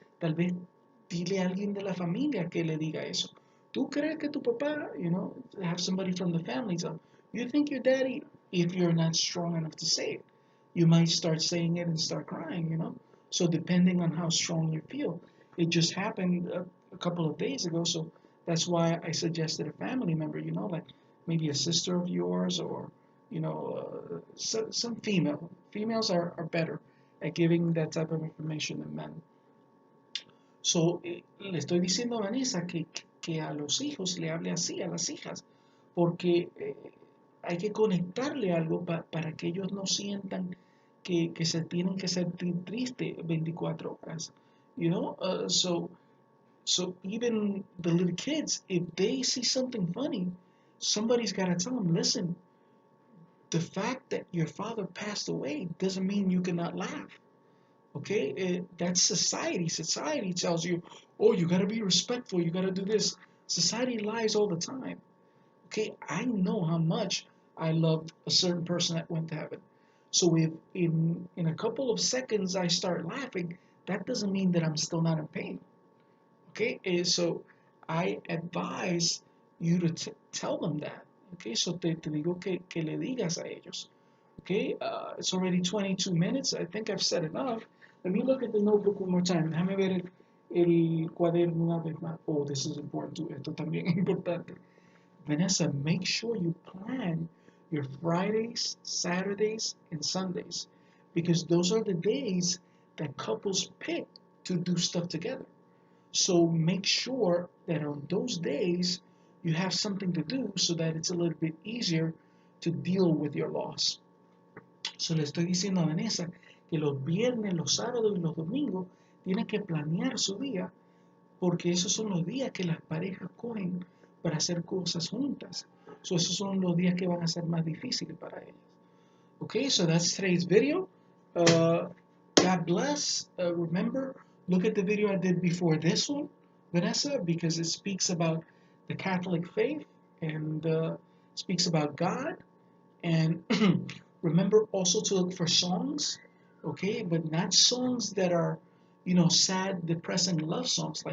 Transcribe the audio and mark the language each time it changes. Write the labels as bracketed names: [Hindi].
[Spanish] Tal vez dile a alguien de la familia que le diga eso. ¿Tú crees que tu papá, [English] have somebody from the family tell, you think your daddy, if you're not strong enough to say it, you might start saying it and start crying. So depending on how strong you feel. It just happened a couple of days ago, so that's why I suggested a family member, like maybe a sister of yours or, some female. Females are better at giving that type of information than men. [Spanish] So, le estoy diciendo a Vanessa que a los hijos le hable así, a las hijas, porque hay que conectarle algo para que ellos no sientan que se tienen que sentir tristes 24 horas. [English] So even the little kids, if they see something funny, somebody's got to tell them, listen, the fact that your father passed away doesn't mean you cannot laugh. Okay, that's society. Society tells you, oh, you got to be respectful, you got to do this. Society lies all the time. Okay, I know how much I loved a certain person that went to heaven. So if in a couple of seconds I start laughing, that doesn't mean that I'm still not in pain. Okay, so I advise you to tell them that. Okay, so [Spanish] te digo que le digas a ellos. [English] Okay, it's already 22 minutes. I think I've said enough. Let me look at the notebook one more time. [Spanish] Déjame ver el cuaderno una vez más. [English] Oh, this is important too. [Spanish] Esto también es importante. [English] Vanessa, make sure you plan your Fridays, Saturdays, and Sundays, because those are the days that couples pick to do stuff together. So make sure that on those days you have something to do so that it's a little bit easier to deal with your loss. [Spanish] So le estoy diciendo a Vanessa que los viernes, los sábados y los domingos tiene que planear su día, porque esos son los días que las parejas cogen para hacer cosas juntas. So esos son los días que van a ser más difíciles para ellas. [English] Okay, so that's today's video. God bless. Remember, look at the video I did before this one, Vanessa, because it speaks about the Catholic faith and speaks about God. And remember also to look for songs, okay, but not songs that are, sad, depressing love songs.